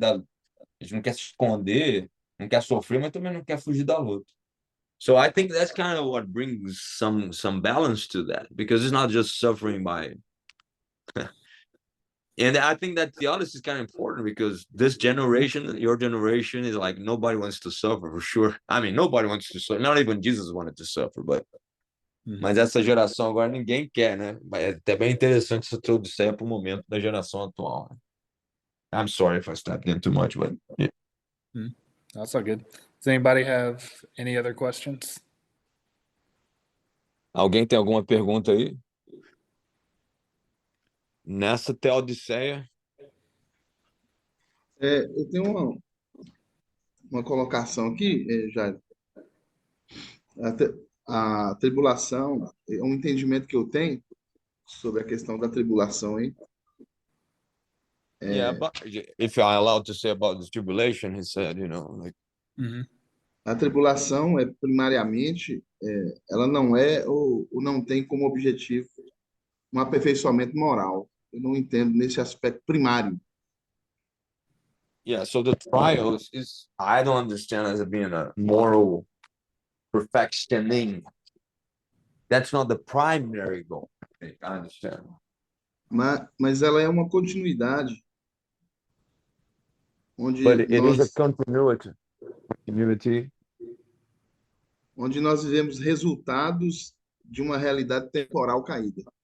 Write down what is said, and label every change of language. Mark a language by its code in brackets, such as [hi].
[pt] A gente não quer se esconder, não quer sofrer, mas também não quer fugir da luta. [en] So I think that's kind of what brings some balance to that, because it's not just suffering by. And I think that theology is kind of important, because this generation, your generation, is like nobody wants to suffer, for sure. I mean, nobody wants to suffer. Not even Jesus wanted to suffer, but. [pt] Mas essa geração agora ninguém quer, né? É até bem interessante essa introdução para o momento da geração atual. Né? [en] I'm sorry if I stepped in too much, but yeah. That's all good. Does anybody have any other questions? [pt] Alguém tem alguma pergunta aí? Nessa Teodiceia? Eu tenho uma colocação aqui, Jair. A tribulação é um entendimento que eu tenho sobre a questão da tribulação, hein? [en] Yeah, but if I'm allowed to say about the tribulation, he said, like. [pt] A tribulação primariamente, ela não é ou não tem como objetivo um aperfeiçoamento moral. Eu não entendo nesse aspecto primário. [en] Yeah, so the trials I don't understand as being a moral perfectioning. That's not the primary goal. I understand. [pt] Mas ela é uma continuidade. [en] But it is a continuity. [pt] Onde nós vivemos resultados de uma realidade temporal caída.